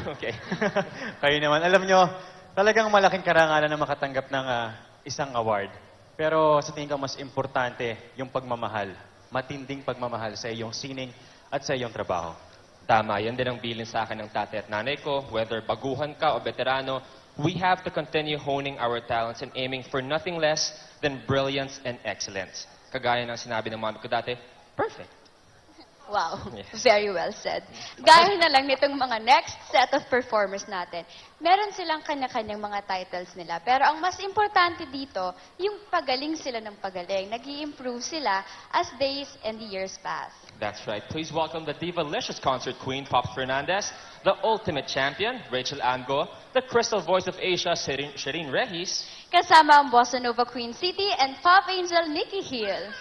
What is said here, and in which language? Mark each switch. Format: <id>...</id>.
<en>too. Okay.</en> <tl>Kayo naman. Alam nyo, talagang malaking karangalan na makatanggap ng isang award. Pero sa tingin ko mas importante yung pagmamahal. Matinding pagmamahal sa iyong sining at sa iyong trabaho. Tama, yan din ang bilin sa akin ng tatay at nanay ko.</tl> <en>Whether</en> <tl>baguhan ka o veterano,</tl> <en>we have to continue honing our talents and aiming for nothing less than brilliance and excellence.</en> <tl>Kagaya ng sinabi ng mami ko dati, perfect.</tl> <en>Wow, Yes. very well said.</en> <tl>Gaya na lang nitong mga next set of performers natin. Meron silang kanya-kanyang mga titles nila. Pero ang mas importante dito, yung pagaling sila ng pagaling. Nag-i-improve sila</tl> <en>as days and the years pass. That's right. Please welcome the Diva-licious concert queen, Pops Fernandez, the ultimate champion, Rachel Ango, the crystal voice of Asia, Shireen Regis.</en> <tl>Kasama ang Bossa Nova Queen City and Pop Angel Nikki Hill.</tl>